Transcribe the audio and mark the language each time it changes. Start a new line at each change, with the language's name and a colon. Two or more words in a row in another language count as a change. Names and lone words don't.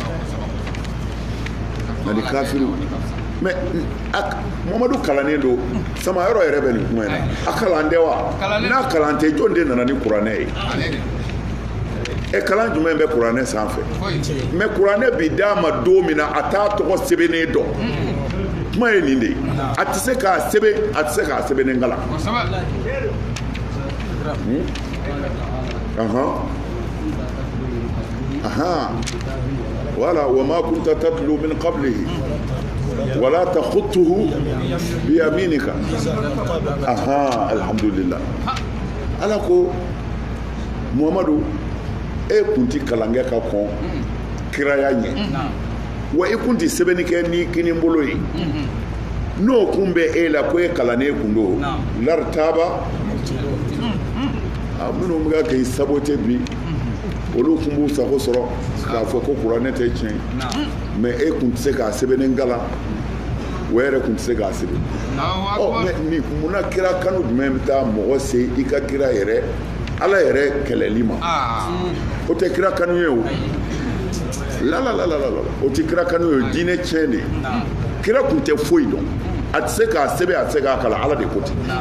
Bambara: mɛ mamadu kalannen don samayɔrɔ yɛrɛ bɛ nin kuma in na a kalan tɛ wa n'a kalan tɛ jɔn de nana ni kuranɛ ye kalan jumɛn bɛ kuranɛ sanfɛ mɛ kuranɛ bi d'a ma don min na a t'a tɔgɔ sɛbɛnnen dɔn kuma ye nin de ye a tɛ se k'a sɛbɛn a tɛ se k'a sɛbɛnnen kalan
Arabic: ولا وما كنت تتلو من قبله ولا تخطه بيمينك
Bambara: alhamdulillah ala ko muhamadu e kun ti kalan kɛ ka kɔn kiraya ɲɛ wa i kun ti sɛbɛnni kɛ ni kini bolo ye n'o kun bɛ e la ko e kalannen kun do laritaba minnu bɛ ka k'i sabote bi olu kun b'u sago sɔrɔ k'a fɔ ko kuranɛ tɛ tiɲɛ mɛ e kun tɛ se k'a sɛbɛnnen kalan o yɛrɛ kun tɛ se k'a sɛbɛn mɛ munna kira kanu jumɛn bɛ taa mɔgɔ se i ka kira yɛrɛ ala yɛrɛ kɛlɛli ma o tɛ kira kanu ye o la o tɛ kira kanu ye o diinɛ tiɲɛ de kira kun tɛ foyi dɔn a tɛ se k'a sɛbɛn a tɛ se k'a kalan ala de ko ten